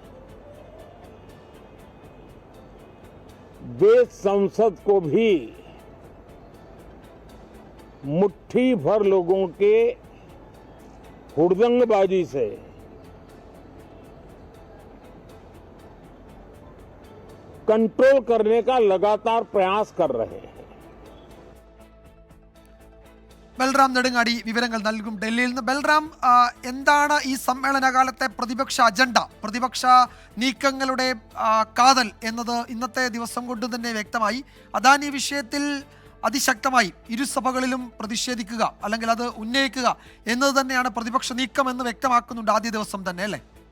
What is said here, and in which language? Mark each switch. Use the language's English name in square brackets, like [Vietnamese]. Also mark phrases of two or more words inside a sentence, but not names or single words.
[Hindi] वे संसद को भी मुट्ठी भर लोगों के हुड़दंगबाजी से कंट्रोल करने का लगातार प्रयास कर रहे हैं. [Malayalam] ബൽറാം നെടുങ്ങാടി വിവരങ്ങൾ നൽകും ഡൽഹിയിൽ നിന്ന്. ബൽറാം, എന്താണ് ഈ സമ്മേളനകാലത്തെ പ്രതിപക്ഷ അജണ്ട? പ്രതിപക്ഷ നീക്കങ്ങളുടെ കാതൽ എന്നത് ഇന്നത്തെ ദിവസം കൊണ്ട് തന്നെ വ്യക്തമായി. അദാനി വിഷയത്തിൽ അതിശക്തമായി ഇരുസഭകളിലും പ്രതിഷേധിക്കുക അല്ലെങ്കിൽ അത് ഉന്നയിക്കുക എന്നത് തന്നെയാണ് പ്രതിപക്ഷ നീക്കം എന്ന് വ്യക്തമാക്കുന്നുണ്ട് ആദ്യ ദിവസം തന്നെ, അല്ലേ?